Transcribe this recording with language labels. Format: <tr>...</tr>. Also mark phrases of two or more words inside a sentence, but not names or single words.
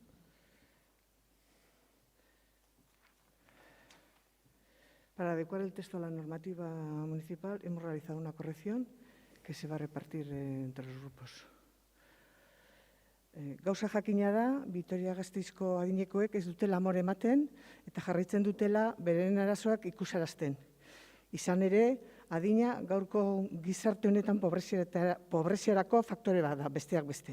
<es>Para adecuar el texto a la normativa municipal hemos realizado una corrección que se va a repartir entre los grupos.</es> <eu>Gauza jakina da, Vitoria-Gasteizko adinekoek ez dutela amore ematen eta jarraitzen dutela beren arazoak ikusarazten. Izan ere, adina gaurko gizarte honetan pobreziarako faktore bat da, besteak beste.</eu>